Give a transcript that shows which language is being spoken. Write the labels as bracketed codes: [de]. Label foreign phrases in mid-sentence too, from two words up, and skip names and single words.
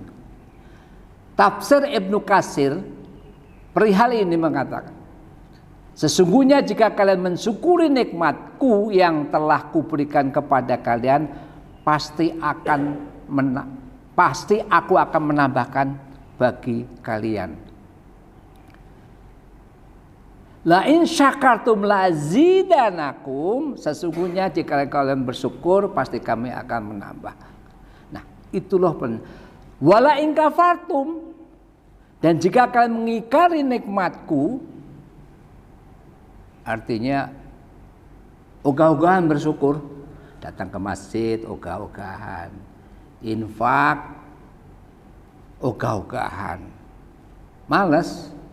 [id] Tafsir Ibnu Katsir perihal ini mengatakan, sesungguhnya jika kalian mensyukuri nikmatku yang telah kuberikan kepada kalian, pasti aku akan menambahkan bagi kalian. [ar] لئن شكرتم لأزيدنكم, [id] sesungguhnya jika kalian bersyukur pasti kami akan menambah. Nah, itulah [ar] ولئن كفرتم, [id] dan jika kalian mengingkari nikmatku, artinya ogah-ogahan bersyukur, datang ke masjid ogah-ogahan, infak ogah-ogahan, malas.